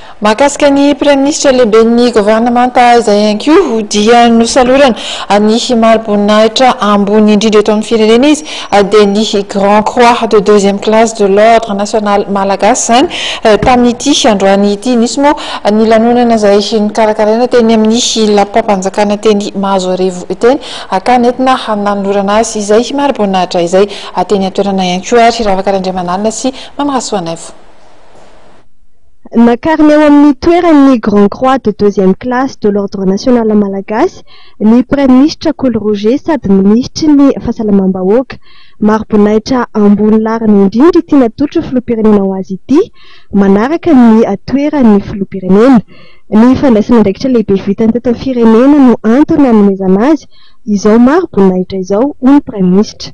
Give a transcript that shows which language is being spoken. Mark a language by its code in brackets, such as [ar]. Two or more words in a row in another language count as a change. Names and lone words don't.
[mg] Mahakasika ny Praiministra lehiben'ny gouvernemanta izay ihany koa dia nosalorana ny mari-boninahitra ambony indrindra eto amin'ny firenena izy dia ny Grand Croix de deuxième classe de l'ordre national malagasy zany tamin'ity androany ity. Nisy moa ny lanonana izay nikarakaraina teny amin'ny lapam-panjakana teny Mahazoarivo teny ka nentina nanolorana azy izay mari-boninahitra izay teny atoerana ihany koa ary Ravakarandriamanalina sy Mamarasoanaivo. Nakarina eo amin'ny toeran'ny Grand Croix de deuxième classe de l'ordre national malagasy ny Praiministra Coly Roger sady ministry ny fahasalamam-bahoaka. Mari-boninahitra ambony larina indrindra ity natolotra filoham-pirenena ho azy ity manaraka ny toeran'ny filoham-pirenena. Ny fandraisana andraikitra lehibe vitany teto amin'ny firenena no antony hanomezana azy izao mari-boninahitra izao hoy ny Praiministra.